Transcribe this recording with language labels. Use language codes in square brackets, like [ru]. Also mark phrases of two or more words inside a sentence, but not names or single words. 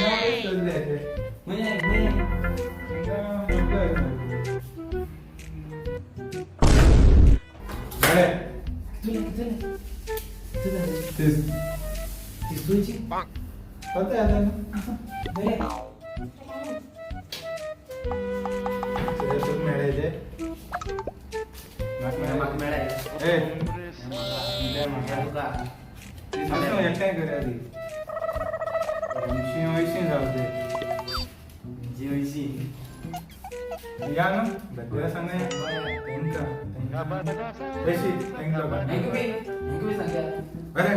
[kok] तिसरूची होते आता बरे मेळायचे म्हाका मेळाय. ए म्हाका तुका एकठांय करूया ती 80 जाऊ दे. हयशी या ना बद्या सांगा बेशी थँक्यू थँक्यू सांगा बरे